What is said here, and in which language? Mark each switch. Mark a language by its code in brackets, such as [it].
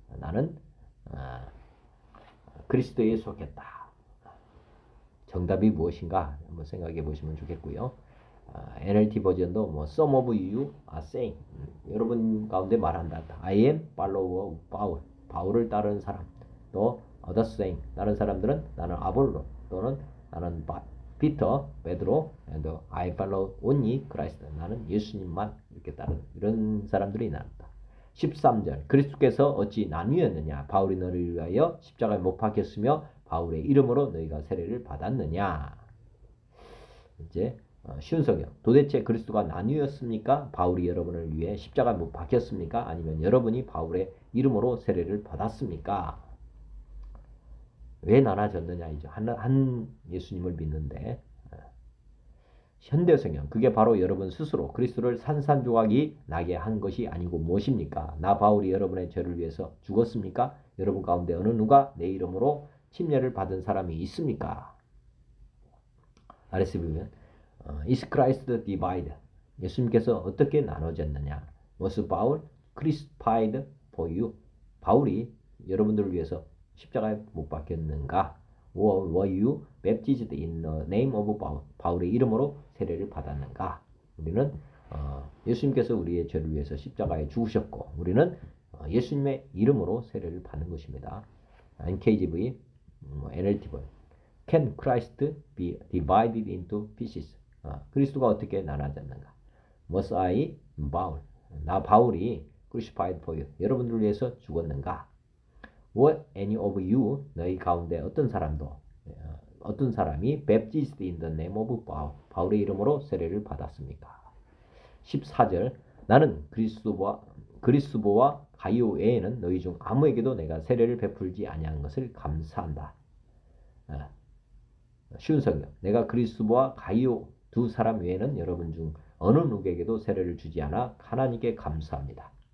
[ko] 나는 그리스도에 속했다. 정답이 무엇인가 한번 생각해 보시면 좋겠고요. NLT 버전도 뭐 [en] Some of you are saying [ko] 여러분 가운데 말한다. [en] I am follower of Paul. [ko] 바울을 따르는 사람. 또 [en] others saying [ko] 다른 사람들은 나는 아볼로 또는 나는 피터, 베드로, [en] and I follow only Christ. [ko] 나는 예수님만 이렇게 따르는 이런 사람들이 나온다. 13절 그리스도께서 어찌 나뉘었느냐 바울이 너를 위하여 십자가에 못 박혔으며 바울의 이름으로 너희가 세례를 받았느냐. 이제 쉬운 성경 도대체 그리스도가 나뉘었습니까? 바울이 여러분을 위해 십자가에 못 박혔습니까? 아니면 여러분이 바울의 이름으로 세례를 받았습니까? 왜 나눠졌느냐 이죠. 한 예수님을 믿는데 현대성경 그게 바로 여러분 스스로 그리스도를 산산조각이 나게 한 것이 아니고 무엇입니까? 나 바울이 여러분의 죄를 위해서 죽었습니까? 여러분 가운데 어느 누가 내 이름으로 침례를 받은 사람이 있습니까? [en] RSV 보면 Is Christ divided? [ko] 예수님께서 어떻게 나눠졌느냐? [en] Was Paul crucified for you? [ko] 바울이 여러분들을 위해서 십자가에 못 박혔는가? [en] Were you baptized in the name of Paul? [ko] 바울의 이름으로 세례를 받았는가? 우리는 예수님께서 우리의 죄를 위해서 십자가에 죽으셨고 우리는 예수님의 이름으로 세례를 받는 것입니다. [en] NKJV, NLTV. Can Christ be divided into pieces? [ko] 그리스도가 어떻게 나눠졌는가? [en] Was I Paul? [ko] 나 바울이 [en] crucified for you. [ko] 여러분들을 위해서 죽었는가? [en] Were any of you, [ko] 너희 가운데 어떤 사람이 [en] baptized in the name of Paul, [ko] 바울의 이름으로 세례를 받았습니까? 14절, 나는 그리스도와 가이오 외에는 너희 중 아무에게도 내가 세례를 베풀지 아니한 것을 감사한다. 쉬운 성경, 내가 그리스도와 가이오 두 사람 외에는 여러분 중 어느 누구에게도 세례를 주지 않아 하나님께 감사합니다.